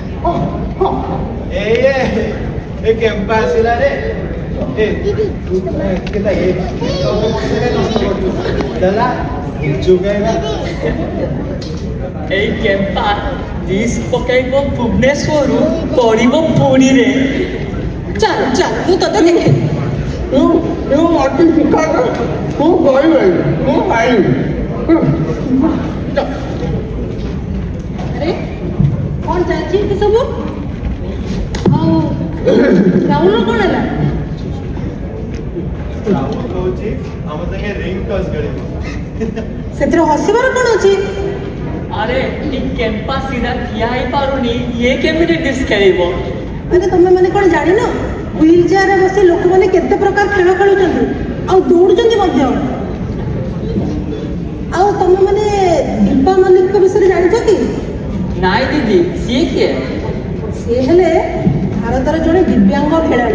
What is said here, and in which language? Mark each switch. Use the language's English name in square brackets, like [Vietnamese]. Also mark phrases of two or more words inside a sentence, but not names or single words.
[Odia] ଏ କେମ୍ପା ଆସିଲା ରେ ଏଇ କେମ୍ପା ଡିସ ପକାଇବ ଭୁବନେଶ୍ୱରୁ ପଡ଼ିବ ପୁରୀରେ। ଚାଲ ଚାଲ ମୁଁ ତତେ ଦେଖେ ଅତି ଶିଖା ମୁଁ କହିବି ମୁଁ ଖାଇବି ଆରେ କ'ଣ ଚାଲିଛି ଏତେ ସବୁ ଆଉ ରାହୁଲର କ'ଣ ହେଲା? ସେଥିରେ ହସିବାର କ'ଣ ଅଛି? ଆରେ ଏଇ କେମ୍ପା ସିଧା ଠିଆ ହଇ ପାରୁନି ଇୟେ କେମିତି ଡିସ ଖେଳିବ। ଆରେ ତମେ ମାନେ କ'ଣ ଜାଣିନ ହ୍ୱିଲ୍ ଚେୟାରରେ ବସି ଲୋକମାନେ କେତେ ପ୍ରକାର ଖେଳ ଖେଳୁଛନ୍ତି ଆଉ ଦୌଡୁଛନ୍ତି ମଧ୍ୟ। ଆଉ ତମେ ମାନେ ଦୀପା ମଲ୍ଲିକଙ୍କ ବିଷୟରେ ଜାଣିଛ କି? ନାଇଁ ଦିଦି ସିଏ କିଏ? ସେ ହେଲେ ଭାରତର ଜଣେ ଦିବ୍ୟାଙ୍ଗ ଖେଳାଳି।